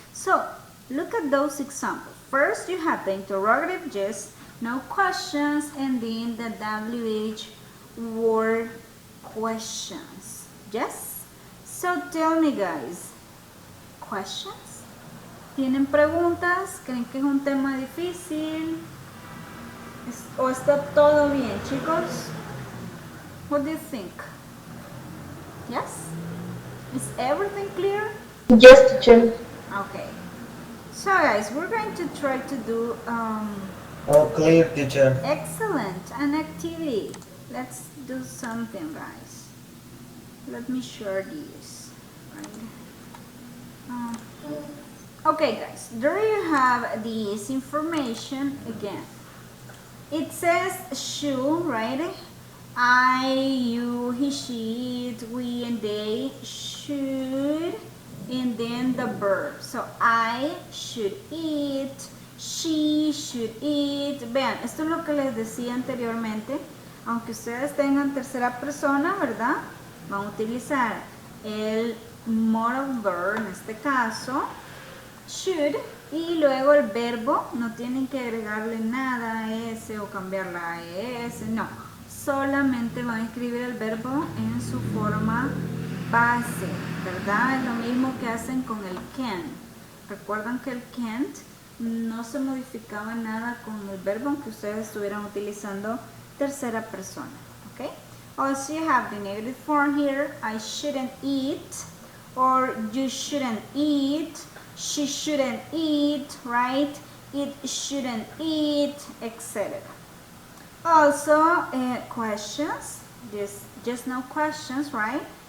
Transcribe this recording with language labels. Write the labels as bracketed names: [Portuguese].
[English] So look at those examples. First, you have the interrogative yes, no questions, and then the WH word questions. Yes? So tell me, guys, questions? [Spanish] ¿Tienen preguntas? ¿Creen que es un tema difícil? ¿O está todo bien, chicos? [English] What do you think? Yes? Is everything clear? Yes, teacher. Okay. So guys, we're going to try to do All clear, teacher. excellent an activity. Let's do something, guys. Let me share this. Right. Okay, guys. There you have this information again. It says should, right? I, you, he, she, it, we, and they should, and then the verb. So I should eat, she should eat. [Spanish] Vean, esto es lo que les decía anteriormente. Aunque ustedes tengan tercera persona, ¿verdad? Van a utilizar el modal verb, en este caso, should, y luego el verbo. No tienen que agregarle nada a ese o cambiarla a ese, no. Solamente van a escribir el verbo en su forma base, ¿verdad? Es lo mismo que hacen con el can. Recuerdan que el can't no se modificaba nada con el verbo aunque ustedes estuvieran utilizando tercera persona, ¿ok? [English] Also you have the negative form here, I shouldn't eat, or you shouldn't eat, she shouldn't eat, right? It shouldn't eat, etc. Also, questions, just no questions, right?